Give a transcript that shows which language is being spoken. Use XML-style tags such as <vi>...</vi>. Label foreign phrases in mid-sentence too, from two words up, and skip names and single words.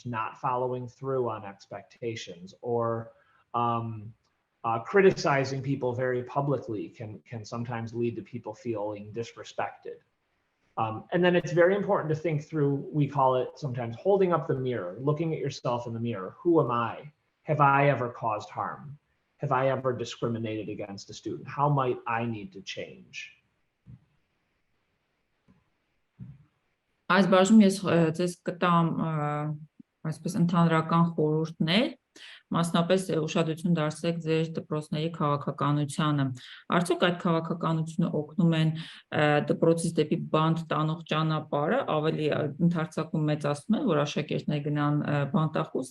<en>Not following through on expectations, or criticizing people very publicly can sometimes lead to people feeling disrespected. And then it's very important to think through, we call it sometimes holding up the mirror, looking at yourself in the mirror. Who am I? Have I ever caused harm? Have I ever discriminated against a student? How might I need to change?</en> <hy>Այս բաժնում ես ձեզ կտամ այսպես ընդհանրական խորհուրդներ, մասնապես ուշադրություն դարձրեք ձեր դպրոցների քաղաքականությանը։ Արդյոք այդ քաղաքականությունը օգնում են դպրոցից դեպի բանտ տանող ճանապարհը, ավելի ընդարձակում մեծացնում են, որ աշակերտները գնան բանտախոս,</hy>